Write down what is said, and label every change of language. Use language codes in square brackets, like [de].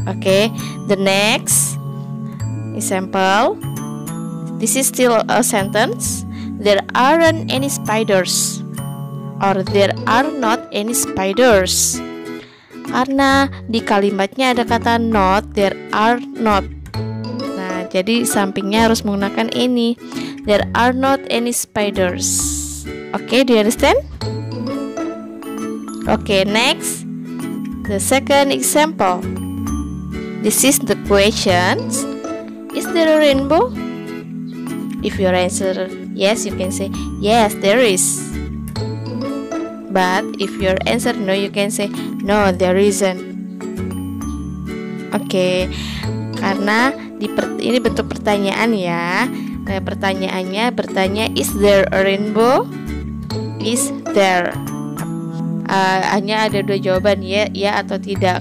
[en] Okay, the next example, this is still a sentence. There aren't any spiders, or there are not any spiders. [id] Karena di kalimatnya ada kata not, [en] there are not. [id] Nah, jadi sampingnya harus menggunakan ini. [en] There are not any spiders. Okay, do you understand? Okay, next. The second example. This is the questions. Is there a rainbow? If your answer yes, you can say yes, there is. But if your answer no, you can say no, there isn't. [id] Oke, karena ini bentuk pertanyaan ya. Nah, pertanyaannya bertanya [en] is there a rainbow? Is there? [id] Hanya ada dua jawaban, ya atau tidak.